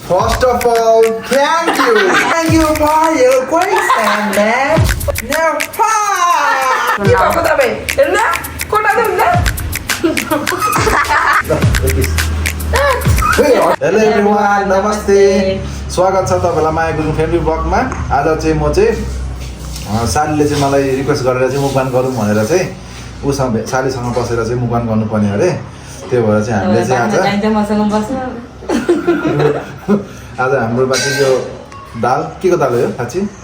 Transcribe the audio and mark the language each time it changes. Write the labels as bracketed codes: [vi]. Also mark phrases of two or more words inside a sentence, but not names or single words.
[en] First of all, thank you. Thank you for your question, man. Now, কি পাবো তবে না কোটা দেন না hello everyone [ne] नमस्ते स्वागत छ तपाईँलाई माया गुरुङ [en] family blog [ne] आज चाहिँ म चाहिँ सालीले चाहिँ मलाई रिक्वेस्ट गरेर चाहिँ मुखबान गरौँ भनेर चाहिँ उसँग सालीसँग बसेर चाहिँ मुखबान गर्नुपर्ने अरे त्यो भएर चाहिँ हामीले चाहिँ आज हाम्रो बाँकी यो दाल के को दाल हो यो साँच्ची